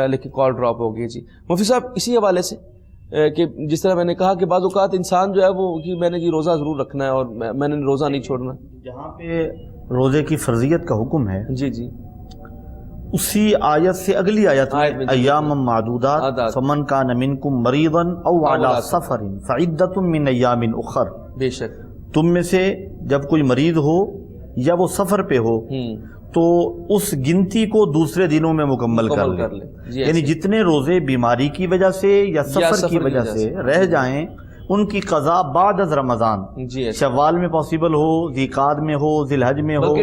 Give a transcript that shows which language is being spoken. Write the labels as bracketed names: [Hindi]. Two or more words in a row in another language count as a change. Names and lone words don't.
[Urdu] لیکن کال ڈراپ ہو گئی جی. مفتی صاحب, اسی حوالے سے کہ جس طرح میں نے کہا کہ بعض اوقات انسان جو ہے وہ کہ میں نے جی روزہ ضرور رکھنا ہے اور میں نے روزہ نہیں چھوڑنا. جہاں پہ روزے کی فرضیت کا حکم ہے, جی جی, اسی آیت سے اگلی آیت میں [Arabic] ایام معدودات فمن کان منکم مریضا او علی سفر فعدۃ من ایام اخر. [Urdu] بے شک تم میں سے جب کوئی مریض ہو یا وہ سفر پہ ہو تو اس گنتی کو دوسرے دنوں میں مکمل کر لے. یعنی جتنے روزے بیماری کی وجہ سے یا سفر کی وجہ سے رہ جائیں, ان کی قضا بعد از رمضان, شوال میں پاسبل ہو, ذیقعد میں ہو, ذی الحج میں ہو,